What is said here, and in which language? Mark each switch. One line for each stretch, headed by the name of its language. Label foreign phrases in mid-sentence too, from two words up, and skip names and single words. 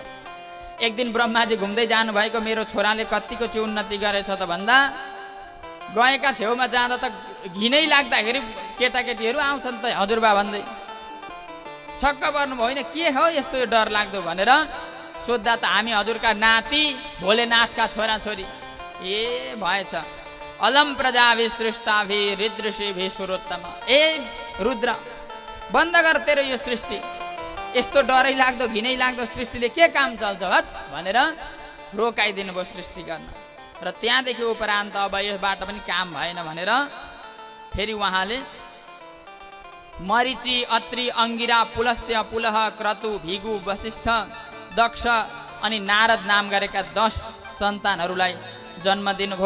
Nepali: एक दिन ब्रह्माजी घुम्दै जानुभएको मेरो छोराले कतिको चाहिँ उन्नति गरेछ त भन्दा गएका छेउमा जाँदा त घिनै लाग्दाखेरि केटाकेटीहरू आउँछन् त हजुरबा भन्दै छक्क पर्नुभयो, होइन के हो यस्तो यो डर लाग्दो भनेर सोद्धा त हामी हजुरका नाति भोलेनाथका छोराछोरी। ए भएछ
Sanskrit: अलम प्रजाभि सृष्टाभि ऋद्रषिभि सुरोत्तम,
Nepali: ए रुद्र बन्द गर तेरो यो सृष्टि, यस्तो डरै लाग्दो घिनै लाग्दो सृष्टिले के काम चल्छ हट भनेर रोकाइदिनु भयो सृष्टि गर्न। र त्यहाँदेखि उपरान्त अब यसबाट पनि काम भएन भनेर फेरि उहाँले मरिची अत्रि अंगिरा पुलस्त्य पुलह क्रतु भिगु वशिष्ठ दक्ष अनि नारद नाम गरेका 10 सन्तानहरूलाई जन्म दिनुभयो।